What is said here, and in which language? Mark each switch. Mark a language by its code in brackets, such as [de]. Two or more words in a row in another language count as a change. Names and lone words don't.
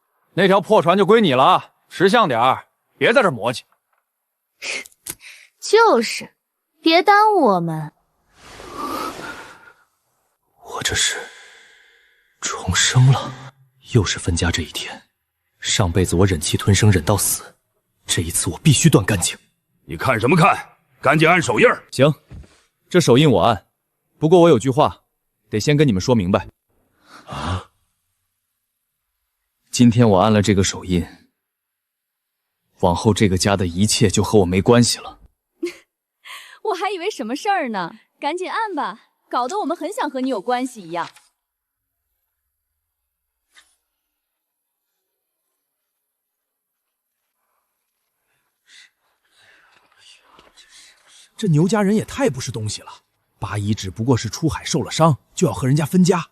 [zh] 那条破船就归你了，识相点儿，别在这磨叽。就是，别耽误我们。我这是重生了，又是分家这一天。上辈子我忍气吞声忍到死，这一次我必須斷乾淨。你看什麼看？趕緊按手印兒。行，這手印我按。不過我有句話，得先跟你們說明白。啊？今天我按了這個手印，往後這個家的一切就和我沒關係了。我還以為什麼事兒呢，趕緊按吧，搞得我們很想和你有關係一樣。这牛家人也太不是東西了，八一只不過是出海受了傷，就要和人家分家。